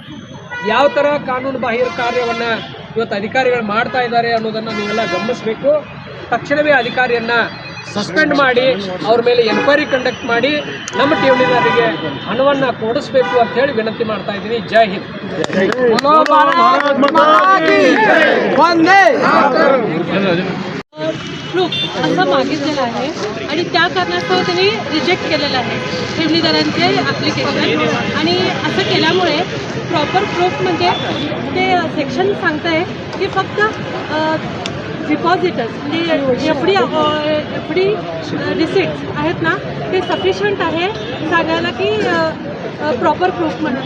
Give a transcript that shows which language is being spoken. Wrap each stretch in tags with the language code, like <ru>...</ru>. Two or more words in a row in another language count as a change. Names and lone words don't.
<kn>ಯಾವ ಥರ ಕಾನೂನು ಬಾಹಿರ ಕಾರ್ಯವನ್ನು ಇವತ್ತು ಅಧಿಕಾರಿಗಳು ಮಾಡ್ತಾ ಇದ್ದಾರೆ ಅನ್ನೋದನ್ನು ನೀವೆಲ್ಲ ಗಮನಿಸಬೇಕು. ತಕ್ಷಣವೇ ಅಧಿಕಾರಿಯನ್ನು ಸಸ್ಪೆಂಡ್ ಮಾಡಿ ಅವ್ರ ಮೇಲೆ ಎನ್ಕ್ವೈರಿ ಕಂಡಕ್ಟ್ ಮಾಡಿ ನಮ್ಮ ಠೇವಣಿದಾರರಿಗೆ ಹಣವನ್ನು ಕೊಡಿಸ್ಬೇಕು ಅಂತ ಹೇಳಿ ವಿನಂತಿ ಮಾಡ್ತಾ ಇದ್ದೀನಿ. ಜೈ ಹಿಂದ್.</kn> <mr>प्रूफ असं मागितलेलं आहे आणि त्या कारणास्तव त्यांनी रिजेक्ट केलेलं आहे ठेवणीदारांचे ॲप्लिकेशन. आणि असं केल्यामुळे प्रॉपर प्रूफ म्हणजे ते सेक्शन सांगतं आहे की फक्त डिपॉझिटर्स म्हणजे एफ डी रिसिट्स आहेत ना ते सफिशियंट आहे सांगायला की प्रॉपर प्रूफ म्हणून.</mr>